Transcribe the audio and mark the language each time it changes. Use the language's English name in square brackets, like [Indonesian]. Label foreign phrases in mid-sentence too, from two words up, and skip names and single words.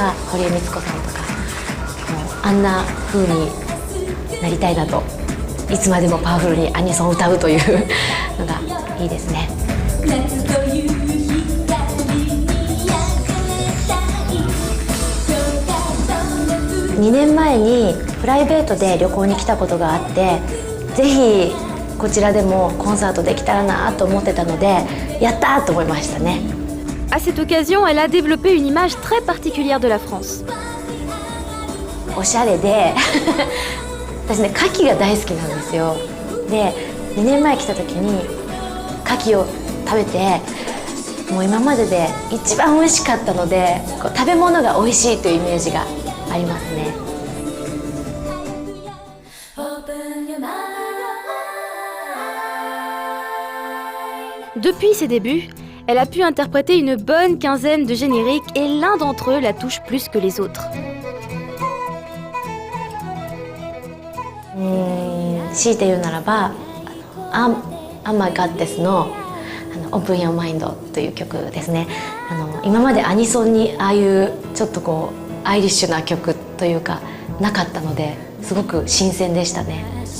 [Japanese] か堀江光子さんとか、もうあんな風になりたいなと、いつまでもパワフルにアニソンを歌うというのがいいですね。2年前にプライベートで旅行に来たことがあって、ぜひこちらでもコンサートできたらなと思ってたので、やったーと思いましたね。 [French] À cette occasion, elle a développé une image très particulière de la France. [Japanese] おしゃれで私ね、牡蠣が大好きなんですよ。で2年前来た時に牡蠣を食べて、もう今までで一番美味しかったので、こう食べ物が美味しいというイメージがありますね。 [French] Depuis ses débuts, elle a pu interpréter une bonne quinzaine de génériques et l'un d'entre eux la touche plus que les autres. [Japanese] 強いて言うならば「アンマーガッデスのオープンヨーマインドという曲ですね。今までアニソンにああいうちょっとこうアイリッシュな曲というかなかったので、すごく新鮮でしたね。